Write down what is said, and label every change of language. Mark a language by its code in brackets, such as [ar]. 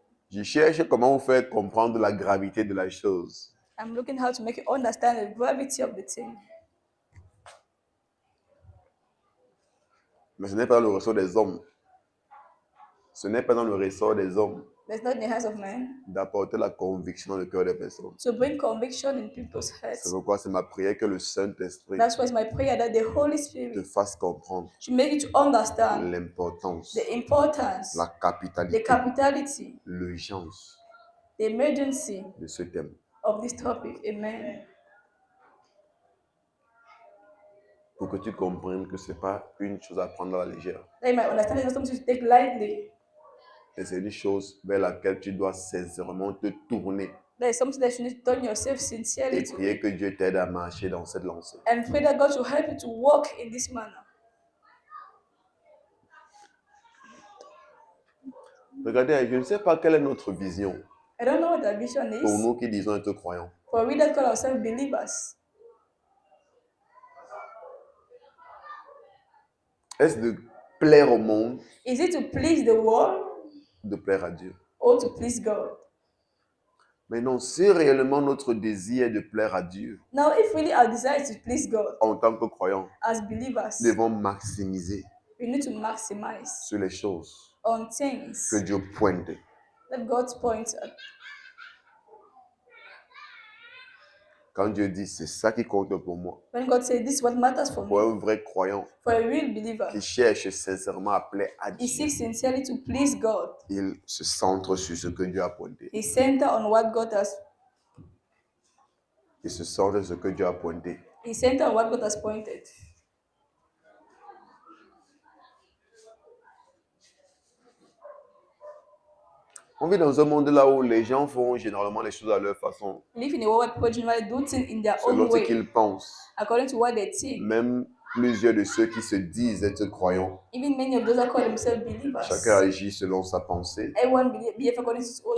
[fr] Je cherche comment vous faire comprendre la gravité de la chose. [en] I'm looking how to make you understand the gravity of the thing. [fr] Mais ce n'est pas dans le ressort des hommes. Ce n'est pas dans le ressort des hommes [en] There's not in the hands of man [fr] d'apporter la conviction dans le cœur des personnes. [en] to bring conviction in people's [fr] C'est [en] hearts. [fr] pourquoi c'est ma prière que le Saint-Esprit [en] That's why it's my prayer that the Holy [fr] te [en] Spirit [fr] fasse comprendre [en] should make you to understand [fr] l'importance, [en] the importance, [fr] la [en] the [fr] capitalité, [en] capitality, [fr] l'urgence [en] the emergency [fr] de ce thème. [en] of this topic. Amen. [fr] Pour que tu comprennes que ce n'est pas une chose à prendre à la légère. [en] That you might understand it's not something to take lightly. [fr] Et c'est une chose vers laquelle tu dois sincèrement te tourner [en] That is something that you need to turn yourself [fr] et [en] sincerely to [fr] prier que Dieu t'aide à marcher dans cette lancée. [en] and pray that God should help you to walk in this manner. [fr] Regardez, je ne sais pas quelle est notre vision [en] I don't know what our vision [fr] pour [en] is [fr] nous qui disons être croyants. [en] for we that call ourselves believers. [fr] Est-ce de plaire au monde, [en] Is it to please the world [fr] de plaire à Dieu? [en] or to please God? [fr] Mais non, si réellement notre désir est de plaire à Dieu, [en] Now, if really our desire is to please God [fr] en tant que croyants, [en] as believers, [fr] nous devons maximiser [en] we need to maximize [fr] sur les choses [en] on things [fr] que Dieu pointe. [en] that God points at. [fr] Quand Dieu dit, c'est ça qui compte pour moi. [en] When God says this is what matters for [fr] Pour [en] me, [fr] un vrai croyant [en] for a real believer, [fr] qui cherche sincèrement à plaire à [en] he [fr] Dieu, [en] seeks sincerely to please God. [fr] il se centre sur ce que Dieu a pointé. [en] He center on what God has. [fr] Il se centre sur ce que Dieu a pointé. [en] He center on what God has pointed. [fr] On vit dans un monde là où les gens font généralement les choses à leur façon, [en] We live in a world where people generally do things in their [fr] selon [en] own [fr] ce [en] way, [fr] qu'ils pensent. [en] according to what they think. [fr] Même plusieurs de ceux qui se disent être croyants, [en] Even many of those that call themselves believers, [fr] chacun agit selon sa pensée, [en] everyone behave according to his own